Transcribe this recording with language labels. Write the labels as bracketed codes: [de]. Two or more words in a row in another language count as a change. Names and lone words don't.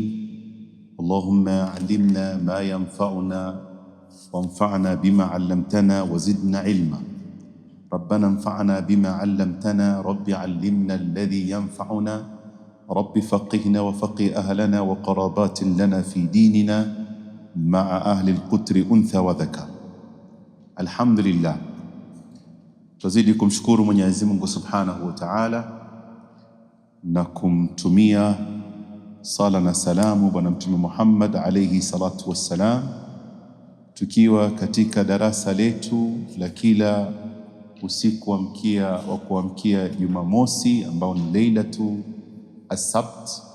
[ar] اللهم علمنا ما ينفعنا وانفعنا بما علمتنا وزدنا علما. ربنا انفعنا بما علمتنا، رب علمنا الذي ينفعنا، رب فقهنا وفقه أهلنا وقرابات لنا في ديننا مع أهل القتر أنثى وذكر. الحمد لله. [sw] Tuzidi kumshukuru Mwenyezi Mungu [ar] سبحانه وتعالى [sw] na kumtumia sala na salamu Bwana Mtume Muhammad [ar] عليه الصلاة والسلام, [sw] tukiwa katika darasa letu la kila usiku wa kuamkia Jumamosi ambao ni [ar] ليلة السبت.